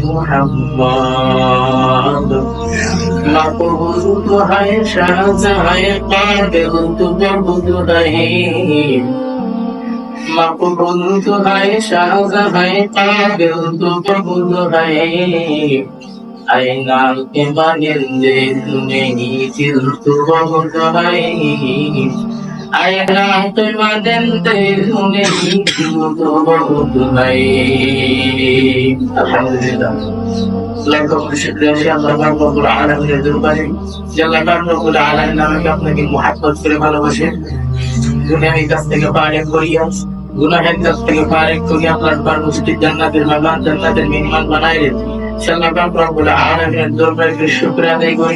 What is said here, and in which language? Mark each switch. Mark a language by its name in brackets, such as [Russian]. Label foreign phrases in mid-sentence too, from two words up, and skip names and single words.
[Urdu] محمد مقبول ہے شہزائے قابل تو بہت رہے مقبول ہے شہزائے قابل تو بہت رہے نام کے بانندے نہیں دل تو بہت ہے نام کے بانندے نہیں دل تو بہت ہے [Bangla] الحمدللہ লাখো শুকরিয়া সে আল্লাহ [Arabic] ربّ العالمين [Bangla] দরবারে যে আল্লাহ [Arabic] ربّ العالمين [Bangla] আমাকে আপনাকে মুহাব্বত করে ভালোবাসে দুনিয়ার কাছ থেকে পারেক করিয়া গুনাহের কাছ থেকে পারেক করিয়া আপনার পার মুস্তিদ জান্নাতের মেহমান জান্নাতের মেহমান বানায় আল্লাহ পাক [Arabic] ربّ العالمين [Bangla] দরবারে শুকরিয়া আদায় করি।